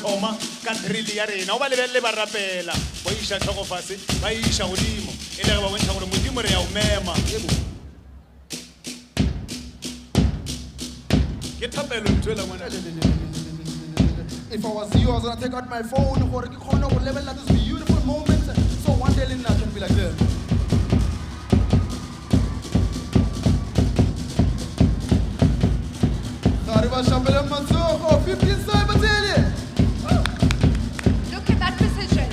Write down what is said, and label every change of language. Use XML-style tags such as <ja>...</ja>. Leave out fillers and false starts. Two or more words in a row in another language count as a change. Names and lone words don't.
<nso>thoma ka drill ya rena o ba lebelele ba rapela ba iša tlhogo fase ba iša godimo e le ge ba bontšha gore modimo re ya o mema ke thapelo nthoela ngwana.</nso> <en>If I was you, I was gonna take out my phone or</en> <nso>ke kgone go lebelela</nso> <en>this beautiful moment. So one day Lena can be like this. Look at that precision.</en>